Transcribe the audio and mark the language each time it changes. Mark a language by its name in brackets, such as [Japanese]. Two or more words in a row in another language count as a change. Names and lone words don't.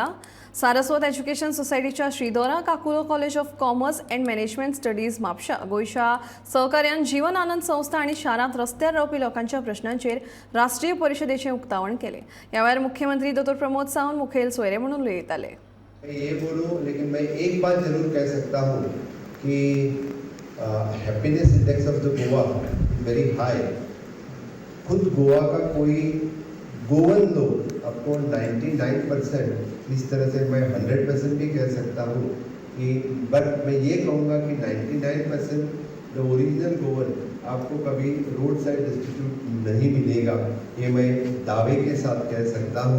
[Konkani] सारस्वत एज्युकेशन सोसायटीच्या श्रीधोरा काकुलो कॉलेज ऑफ कॉमर्स अँड मॅनेजमेंट स्टडीज म्हापशा गोंयच्या सहकार्यान जीवन आनंद संस्था आनी शारांत रस्त्यार रावपी लोकांच्या प्रश्नांचेर राष्ट्रीय परिशदेचें उक्तावण केलें। ह्या वेळार मुख्यमंत्री डॉ प्रमोद सावंत मुखेल सोयरे म्हणून उलयताले। [Hindi] ये बोलूं लेकिन मैं एक बात जरूर कह सकता हूँ कि [English] happiness index of the Goa very high. [Hindi] खुद गोवा का कोई गोवन लोग आपको 99% इस तरह से मैं 100% भी कह सकता हूँ कि बट मैं ये कहूँगा कि 99% [English] the original Goan [Hindi] आपको कभी [English] road side distribute [Hindi] नहीं मिलेगा, ये मैं दावे के साथ कह सकता हूँ।